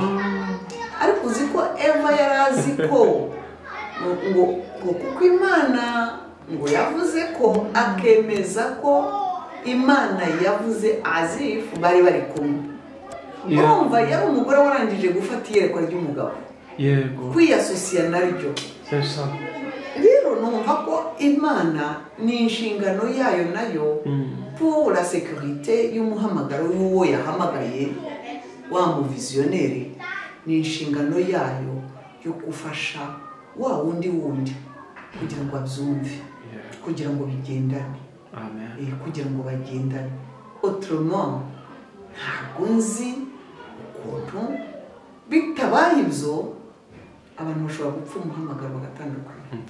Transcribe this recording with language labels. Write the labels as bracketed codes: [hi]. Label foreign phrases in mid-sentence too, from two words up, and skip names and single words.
[rw] Ariko uzi ko Eva yari azi ko ngo kuko Imana ngo yavuze ko akemeza ko Imana yavuze azifu bari bari kumwe. Urumva yari umugore warangije gufata iyerekwa ry'umugabo kwiyasosiya naryo. Rero numva ko Imana ni inshingano yayo nayo [fr] pour la sécurité [rw] y'umuhamagaro y'uwo yahamagaye wa mu visionnaire. Ni inshingano yayo yo gufasha wa wundi kugira ngo abyumve kugira ngo bigendane. Kugira ngo bagendane. Autrement ntabwo nzi ukuntu bitabaye ibyo abantu bashobora gupfa umuhamagaro bagatandukana.